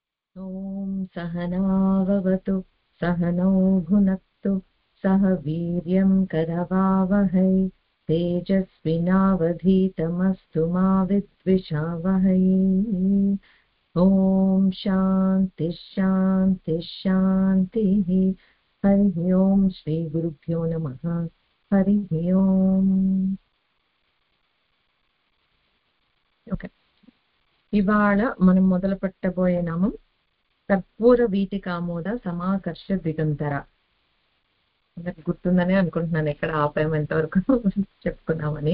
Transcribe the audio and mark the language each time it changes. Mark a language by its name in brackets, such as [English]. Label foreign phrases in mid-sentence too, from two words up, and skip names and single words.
[Sanskrit] ॐ सहनाववतु सहनौ भुनक्तु सह वीर्यं करवावहै तेजस्विनावधीतमस्तु मा विद्विषावहै। ॐ शान्ति शान्ति शान्तिः। हरिः ओम् श्रीगुरुभ्यो नमः। हरिः ओम्। [Telugu] ఓకే, ఇవాళ మనం మొదలు పెట్టబోయే నామం కర్పూర వీటికామోద సమాకర్ష దిగంతర. అందరికి గుర్తుందనే అనుకుంటున్నాను ఎక్కడ ఆపాము ఎంతవరకు చెప్పుకున్నామని.